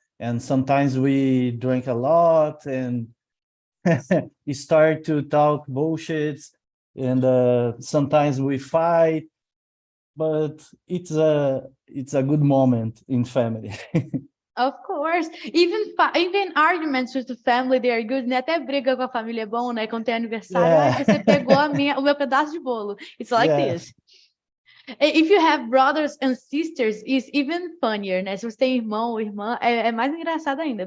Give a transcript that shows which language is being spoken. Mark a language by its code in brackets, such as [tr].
[en] And sometimes we drink a lot and we start to talk bullshit. And sometimes we fight. but it's a good moment in family. Of course. Even arguments with the family, they are good, né? [pt] Até briga com a família é bom, né? Quando tem aniversário, [en] Yeah. [pt] você pegou o meu pedaço de bolo. [en] It's like Yeah. this. If you have brothers and sisters, it's even funnier, né? [pt] Se você tem irmão ou irmã, é mais engraçado ainda.